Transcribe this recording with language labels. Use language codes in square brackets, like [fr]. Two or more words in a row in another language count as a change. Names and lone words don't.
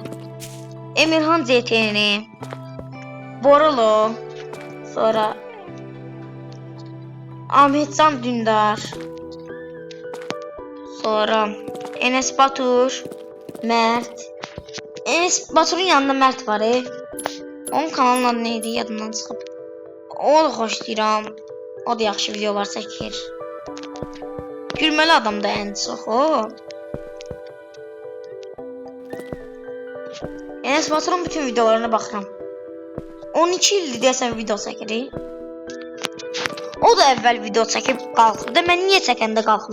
[tr] Emirhan ZTN, Borolo, sonra Ahmetcan Dündar, sonra Enes Batur, Mert. Enes Batur'un yanında Mert var. Onun kanalının adı neydi? [az] Yadımdan çıxıb. O da xoşlayıram. O da yaxşı videolar çəkir. Gülməli adam da ən çox o. Enes Batur'un bütün videolarına baxıram. 12 ildir deyəsən video çəkir. O da əvvəl video çəkib qalxırdı.